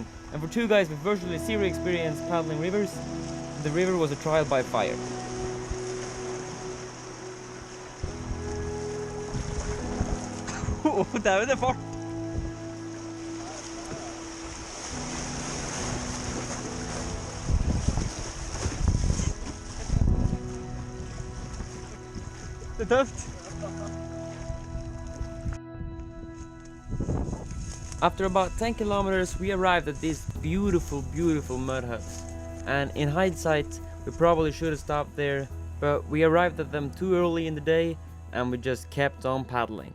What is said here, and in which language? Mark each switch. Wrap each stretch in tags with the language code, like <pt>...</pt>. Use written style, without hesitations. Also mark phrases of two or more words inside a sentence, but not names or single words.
<en>And for two guys with virtually zero experience paddling rivers, the river was a trial by fire.</en> <no>Der er det fart! Det er tøft!</no> <en>After about 10 kilometers, we arrived at these beautiful, beautiful mud huts. And in hindsight, we probably should have stopped there, but we arrived at them too early in the day, and we just kept on paddling.</en>